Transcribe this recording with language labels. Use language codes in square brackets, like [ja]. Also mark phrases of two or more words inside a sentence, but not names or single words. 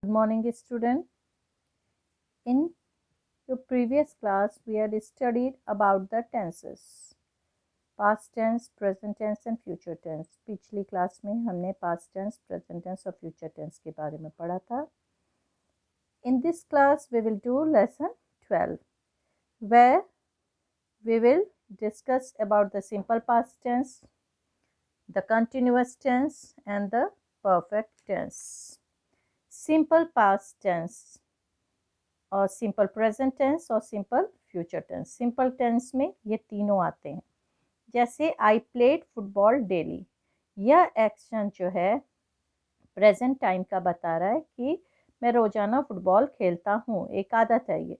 [en] Good morning, student. In your previous class, we had studied about the tenses, past tense, present tense and future tense. [hi] पिछली क्लास में हमने [en] past tense, present tense [hi] और [en] future tense [hi] के बारे में पढ़ा था. [en] In this class, we will do lesson 12, where we will discuss about the simple past tense, the continuous tense and the perfect tense. Simple past tense और simple present tense और simple future tense. simple tense [hi] में ये तीनों आते हैं. जैसे [en] I played football daily, [hi] यह एक्शन जो है [en] present time [hi] का बता रहा है कि मैं रोजाना फुटबॉल खेलता हूँ, एक आदत है ये.